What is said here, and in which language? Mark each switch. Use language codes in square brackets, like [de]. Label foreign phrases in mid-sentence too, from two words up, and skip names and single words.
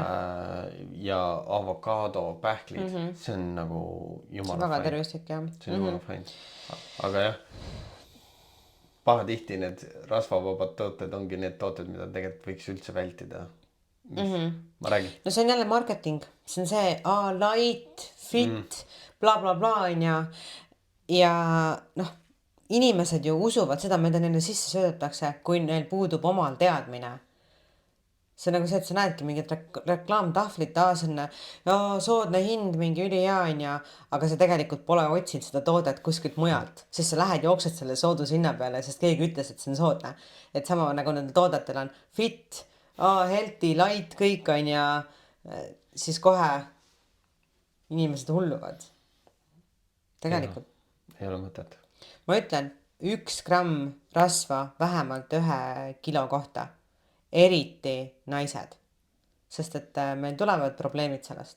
[et] ja avokaado, pähklid, see on nagu jumala väga tervislik, jah. See on jumala fine. Aga jah, pahatihti need rasvavabad tooted ongi need tooted, mida tegelikult võiks üldse vältida. Ma räägin. No see on jälle marketing. See on see [en] light, fit, [et] bla bla bla on ja inimesed ju usuvad seda, mida neile sisse söödetakse, kui neil puudub omal teadmine. See on nagu see, et sa näedki mingit reklaamtahvlit, see on soodne hind, mingi ülihea on aga sa tegelikult pole otsinud seda toodet kuskilt mujalt, sest sa lähed jooksed selle soodushinna peale, sest keegi ütles, et see on soodne. Et sama nagu nendel toodetel on [en] fit, healthy, light, [et] kõik on siis kohe inimesed hulluvad. Tegelikult. Ei ole mõtet. Ma ütlen, 1 gramm rasva vähemalt 1 kilo kohta. Eriti naised, sest et meil tulevad probleemid sellest.